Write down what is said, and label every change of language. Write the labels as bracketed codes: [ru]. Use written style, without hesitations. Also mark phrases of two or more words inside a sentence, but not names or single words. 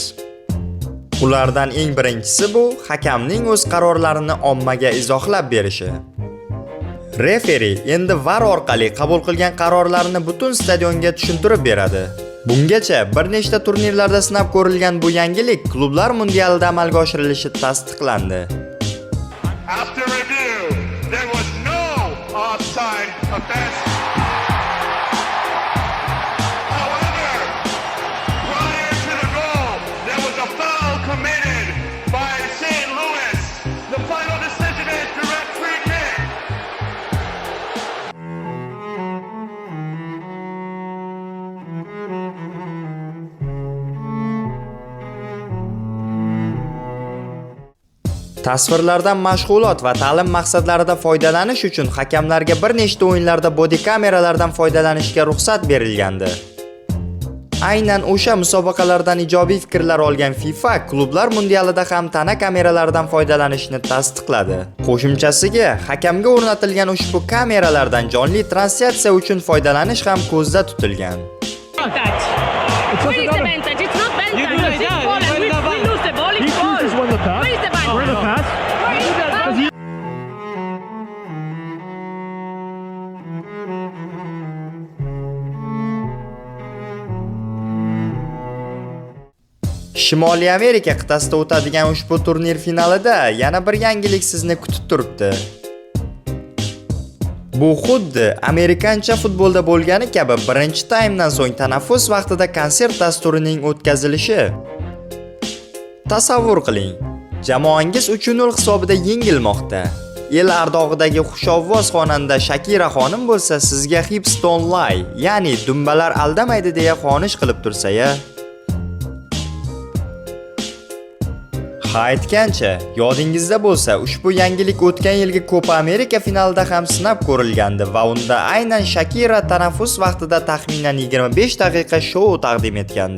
[uz] Ulardan eng birinchisi bu hakamning o'z qarorlarini ommaga izohlab berishi. Referi endi VAR orqali qabul qilgan qarorlarini butun stadionga tushuntirib beradi. Bungacha bir nechta turnirlarda sinab ko'rilgan bu yangilik klublar mundialida amalga oshirilishi tasdiqlandi. [en] After review, there was no offside offense. However, prior to the goal, there was a foul committed by St. Louis. The final decision is direct free kick. [uz] Tasvirlardan mashg'ulot va ta'lim maqsadlarida foydalanish uchun hakamlarga bir nechta o'yinlarda body kameralardan foydalanishga ruxsat berilgandi. Aynan o'sha musobaqalardan ijobiy fikrlar olgan FIFA klublar mundialida ham tana kameralaridan foydalanishni tasdiqladi. Qo'shimchasiga, hakamga o'rnatilgan ushbu kameralardan jonli translyatsiya uchun foydalanish ham ko'zda tutilgan. [en] Where is the vantage? It's not vantage. It's ball and we lose the ball. It's ball. Where is the vantage? Where is the vantage? [uz] Shimoliy Amerika qit'asida o'tadigan ushbu turnir finalida yana bir yangilik sizni kutib turibdi. Bu xuddi amerikancha futbolda bo'lgani kabi birinchi taymdan so'ng tanaffus vaqtida konsert dasturining o'tkazilishi. Tasavvur qiling, jamoangiz 3-0 hisobida yengilmoqda. El ardog'idagi xushovvoz xonanda Shakira xonim bo'lsa sizga [en] hips don't lie, [uz] ya'ni dumbalar aldamaydi deya xonish qilib tursa-ya. Ha aytgancha, yodingizda bo'lsa, ushbu yangilik o'tgan yilgi Copa America finalida ham sinab ko'rilgandi va unda aynan Shakira tanaffus vaqtida taxminan 25 daqiqa shou taqdim etgandi.